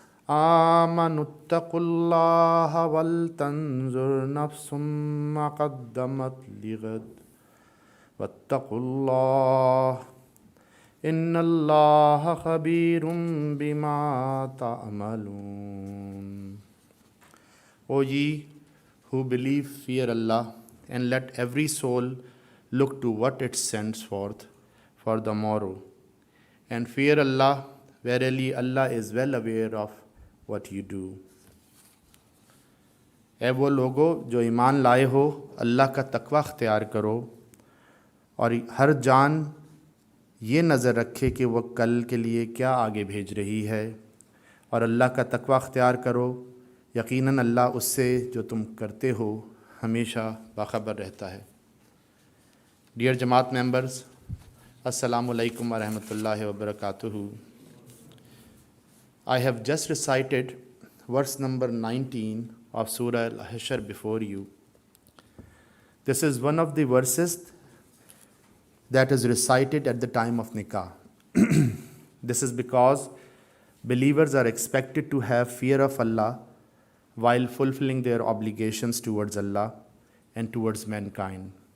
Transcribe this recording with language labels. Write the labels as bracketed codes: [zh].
[ar] آمنوا اتقوا الله ولتنظر نفس ما قدمت لغد واتقوا الله إن الله خبير بما تعملون. [en] O ye who believe, fear Allah, and let every soul look to what it sends forth for the morrow. And fear Allah, verily Allah is well aware of what you do. [ur] اے وہ لوگو جو ایمان لائے ہو، اللہ کا تقوی اختیار کرو اور ہر جان یہ نظر رکھے کہ وہ کل کے لیے کیا آگے بھیج رہی ہے، اور اللہ کا تقوی اختیار کرو، یقیناً اللہ اس سے جو تم کرتے ہو ہمیشہ باخبر رہتا ہے۔ ڈیئر جماعت ممبرز، السلام علیکم ورحمۃ اللہ وبرکاتہ۔ [en] I have just recited verse number 19 of Surah Al-Hashr before you. This is one of the verses that is recited at the time of nikah. This is because believers are expected to have fear of Allah while fulfilling their obligations towards Allah and towards mankind.